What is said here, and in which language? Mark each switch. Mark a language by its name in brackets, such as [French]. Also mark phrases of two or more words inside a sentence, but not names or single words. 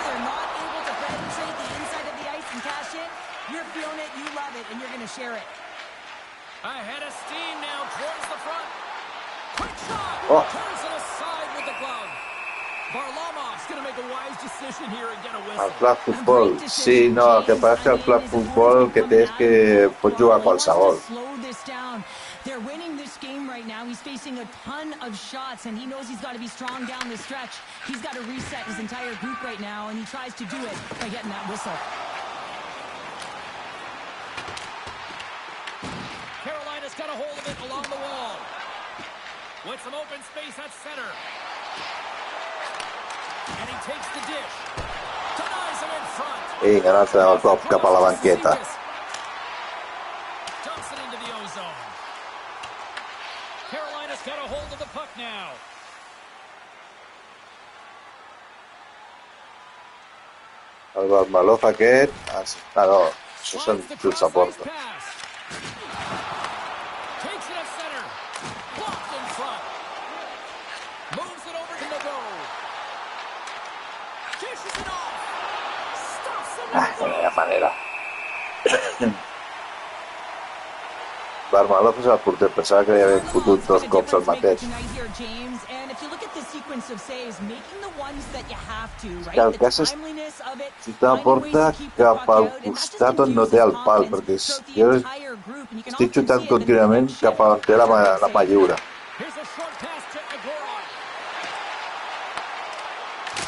[English] They're not able to penetrate the inside of the ice and cash in. You're feeling it, you love it, and you're going to share it. Ahead of steam now towards the front. Quick shot! Turns it aside with the glove. Varlamov's going to make a wise decision here and get a whistle. [Catalan] El flag futbol, sí, no, el que passa és que el flag futbol el que té és que pot jugar qualsevol. [English] They're winning this game right now. He's facing a ton of shots, and he knows he's got to be strong down the stretch. He's got to reset his entire group right now, and he tries to do it by getting that whistle. Carolina's got a hold of it along the wall. With some open space at center. And he takes the dish. Denies him in front. [Catalan] Vinga, un altre cop cap a la banqueta. [English] Dumps it into the ozone. Carolina's got a hold of the puck now. [Catalan] El Barmalov aquest... Ah, no, això són xuts a porta. [English] Takes it at center. Blocked in front. Moves it over to the goal. Dishes it off. Stops it. [Catalan] Ah, no hi ha manera. Barmalov és el porter, pensava que li havien fotut 2 cops al mateix. Que el cas és xutar la porta cap al costat on no té el pal, perquè jo estic xutant contínuament cap on té la mà lliure.